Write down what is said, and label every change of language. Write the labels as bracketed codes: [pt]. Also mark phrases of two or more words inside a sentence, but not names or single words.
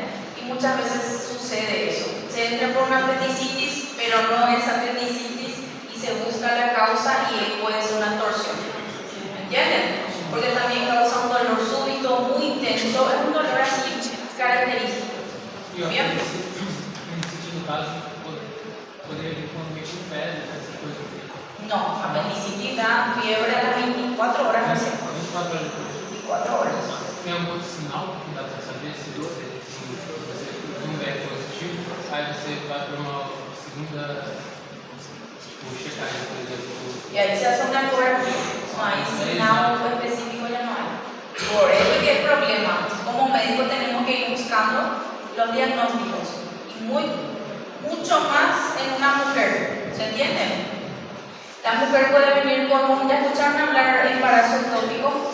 [es] Y muchas veces sucede eso. Se entra por una apendicitis, pero no es apendicitis y se busca la causa y puede ser una torsión, ¿entienden? Porque también causa un dolor súbito, muy intenso, es un dolor así característico. ¿Bien? [pt] Poderia vir quando mexe em febre, essas coisas. [es] No, apendicitis da fiebre a las 24 horas recién. [pt] 24 horas depois. 24 horas. Tem algum outro sinal que dá para saber se você não é positivo? Aí você vai para uma segunda checagem, por exemplo. [es] Y ahí se hace una ecografía. No hay sinal específico, ya no hay. Por eso es que el problema. Como médico tenemos que ir buscando los diagnósticos. Y mucho más en una mujer. ¿Se entiende? La mujer puede venir con un, ¿ya escucharon hablar de embarazo ectópico?